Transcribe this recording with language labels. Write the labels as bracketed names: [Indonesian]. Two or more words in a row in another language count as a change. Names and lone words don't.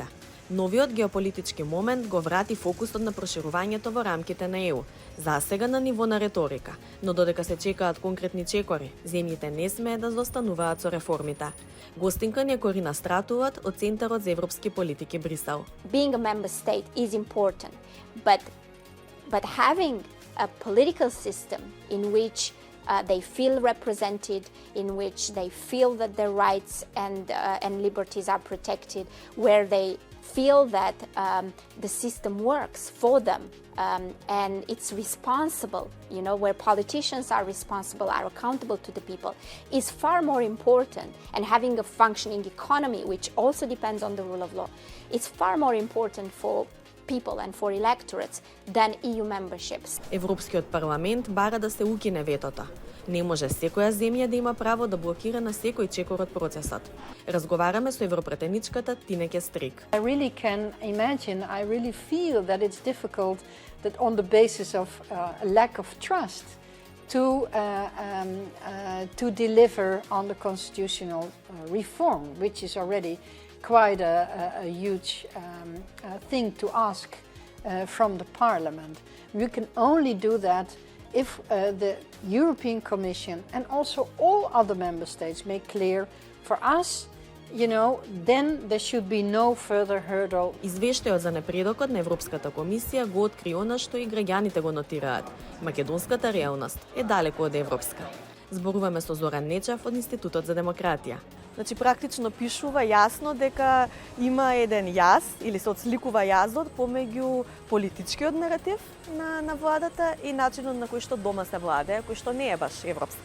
[Macedonian] Новиот геополитички момент го врати фокусот на проширувањето во рамките на ЕУ, засега на ниво на реторика, но додека се чекаат конкретни чекори, земјите не смее да заостануваат со реформите. Гостинка ни е Корина Стратуват од Центарот за европски политики Брисел. [English] Being a member state is important, but having a political system in which they feel represented, in which they feel that their rights and liberties are protected, where they feel that the system works for them and it's responsible, where politicians are responsible, are accountable to the people, is far more important. And having a functioning economy, which also depends on the rule of law, is far more important for people and for electorates than EU memberships. [Macedonian] Европскиот парламент бара да се укине ветото. Не може секоја земја да има право да блокира на секој чекор од процесот. Разговараме со европретеничката Тинеке Стрик. [English] I really can imagine, I really feel that it's difficult that on the basis of a lack of trust to deliver on the constitutional reform, which is already quite a huge thing to ask from the Parliament. We can only do that if the European Commission and also all other member states make clear for us, then there should be no further hurdle. [Macedonian] Извештајот за напредокот на Европската комисија го откри она што и граѓаните го нотираат. Македонската реалност е далеку од европска. Зборуваме со Зоран Нечев од Институтот за демократија. Значи, практично пишува јасно дека има еден јаз, или се отсликува јазот помеѓу политичкиот наратив на владата и начинот на кој што дома се владее, кој што не е баш европски.